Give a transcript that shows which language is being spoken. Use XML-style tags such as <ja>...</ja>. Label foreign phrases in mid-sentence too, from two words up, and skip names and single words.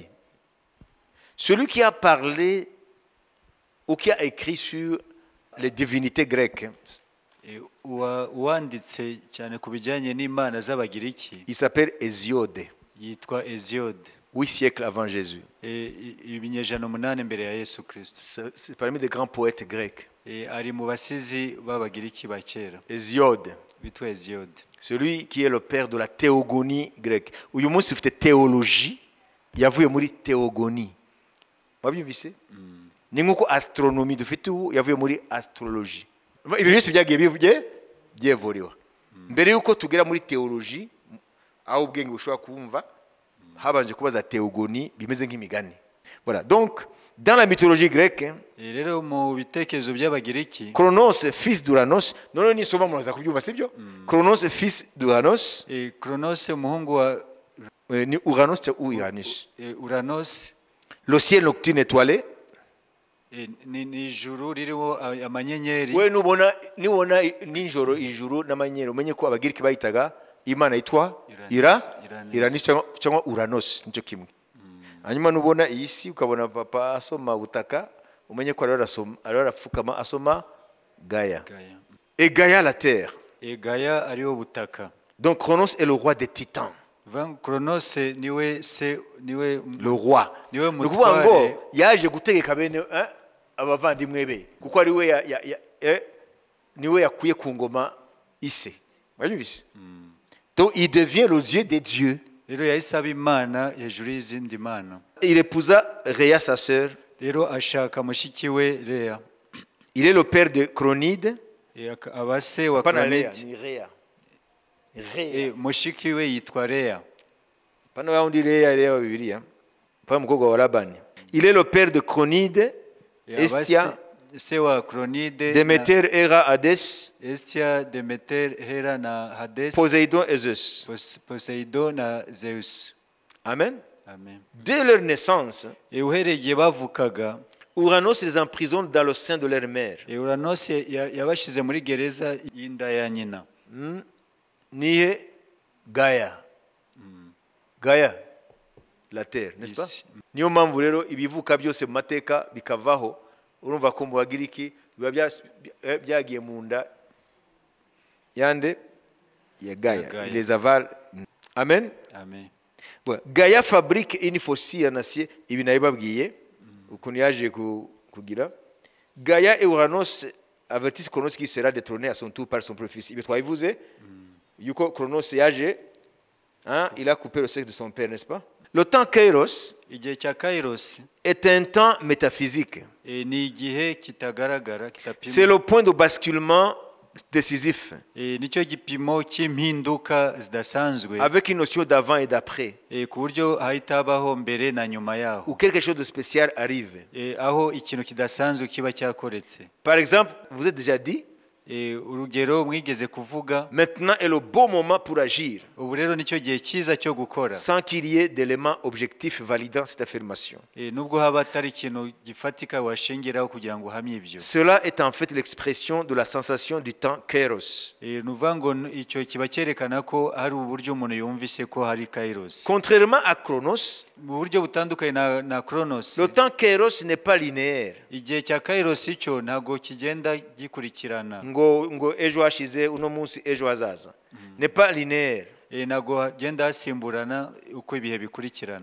<fr>Celui qui a parlé ou qui a écrit sur les divinités grecques, il s'appelle Hésiode. 8 siècles avant Jésus. C'est parmi les grands poètes grecs. Hésiode. Celui qui est le père de la théogonie grecque.</fr> <rw>Uyu munsi ufite théologie yavuye muri théogonie. Wabyumvise? ni nk'uko astronomie dufite ubu yavuye muri astrologie. Ibyo byose byagiye byevuriwa mbere y'uko tugera muri théologie aho ubwenge bushobora kumva habanje kubaza théogonie bimeze nk'imigani.</rw> <fr>Voilà, donc dans la mythologie grecque,</fr> <rw>rero mu bitekerezo by'abagiriki,</rw> <fr>Chronos fils d'Uranos,</fr> <rw>none nisoma muraza kubyumva sibyo?</rw> <fr>Chronos fils d'Uranos,</fr> <rw>Chronos umuhungu wa ni Uranos ou Uranus. Uranos,</rw> <fr>Le ciel nocturne étoilé,</fr> <rw>ni ijuru ririho amanyenyeri. we nubona nijoro ijuru n'amanyenyeri umenye ko abagiriki bayitaga imana yitwa Uranus cyangwa Uranos, nicyo kimwe. Hanyuma nubona iyi si ukabona papa asoma ubutaka umenye ko arapfukama asoma Gaia.</rw> <fr>Et Gaia la terre.</fr> <rw>Gaia ariho butaka.</rw> <fr>Donc Chronos est le roi des titans.</fr> <rw>Chronos niwe</rw> <fr>Le roi.</fr> <rw>niwe Ni ukuvuga ngo mutware. yaje gutegeka bene abavandimwe be kuko ari we niwe yakuye ku ngoma ise. Wabyumvise?</rw> <fr>Donc il devient le dieu des dieux.</fr> <rw>Rero yahise aba imana hejuru y'izindi mana.</rw> <fr>Il épousa Rhea sa sœur.</fr> <rw>Rero ashaka mushiki we Leya.</rw> <fr>Il est le père de Chronide.</fr> <rw>aba se wa</rw> <fr>Pas Rhea, Chronide.</fr> <rw>ni Rhea. Rhea. Mushiki we yitwa Leya. Pana wa undi Rhea wa Bibiliya. Pas mukobwa wa Labani.</rw> <fr>Il est le père de Chronide, Estia,</fr> <rw>se wa Chronide,</rw> <fr>Déméter, Héra, Hadès,</fr> <rw>Estia, Demeter, Hera na Hades,</rw> <fr>Poséidon et Zeus.</fr> <rw>Poseidon na Zeus. Amen. Amen.</rw> <fr>Dès leur naissance,</fr> <rw>Uhereye bavukaga,</rw> <fr>Uranos les emprisonne dans le sein de leur mère.</fr> <rw>Uranos yabashize muri gereza y'inda ya nyina. Niye Gaia.</rw> <fr>Gaia, la terre, n'est-ce pas?</fr> <rw>Isi. Niyo mpamvu rero ibivuka byose mu mateka bikavaho, urumva ko mu bagiriki biba byagiye mu nda yande ya Gaia. Gaia.</rw> <fr>Il les avale. Amen.</fr> <rw>Amen.</rw> <fr>Bon, Gaia fabrique une faucille en acier,</fr> <rw>ibi nabibabwiye ukuntu yaje kugira.</rw> <fr>Gaia et Uranos avertissent Chronos qui sera détrôné à son tour par son propre-fils.</fr> <rw>Ibi twabivuze yuko Chronos yaje,</rw> <fr>hein, il a coupé le sexe de son père, n'est-ce pas? Le temps Kairos</fr> <rw>Igihe cya Kairos</rw> <fr>est un temps métaphysique.</fr> <rw>ni igihe kitagaragara, kitapimwa.</rw> <fr>C'est le point de basculement décisif,</fr> <rw>Nicyo gipimo cy'impinduka zidasanzwe,</rw> <fr>avec une notion d'avant et d'après,</fr> <rw>ku buryo hahita habaho mbere na nyuma</rw> <fr>où</fr> <rw>yaho,</rw> <fr>quelque chose de spécial arrive.</fr> <rw>aho ikintu kidasanzwe kiba cyakoretse.</rw> <fr>Par exemple, vous êtes déjà dit,</fr> <rw>Urugero mwigeze kuvuga,</rw> <fr>maintenant est le bon moment pour agir,</fr> <rw>ubu rero nicyo gihe cyiza cyo gukora,</rw> <fr>sans qu'il y ait d'éléments objectifs validant cette affirmation.</fr> <rw>nubwo haba atari ikintu gifatika washingiraho kugira ngo uhamye ibyo.</rw> <fr>Cela est en fait l'expression de la sensation du temps Kairos.</fr> <rw>Ni ukuvuga ngo icyo kiba cyerekana ko hari uburyo umuntu yumvise ko hari Kairos.</rw> <fr>Contrairement à Chronos,</fr> <rw>Mu buryo butandukanye na Chronos,</rw> <fr>le temps Kairos n'est pas linéaire.</fr> <rw>igihe cya Kairos cyo ntabwo kigenda gikurikirana, ngo ejo hashize uno munsi ejo hazaza.</rw> <fr>N'est pas linéaire.</fr> <rw>ntabwo hagenda hasimburana uko ibihe bikurikirana,</rw>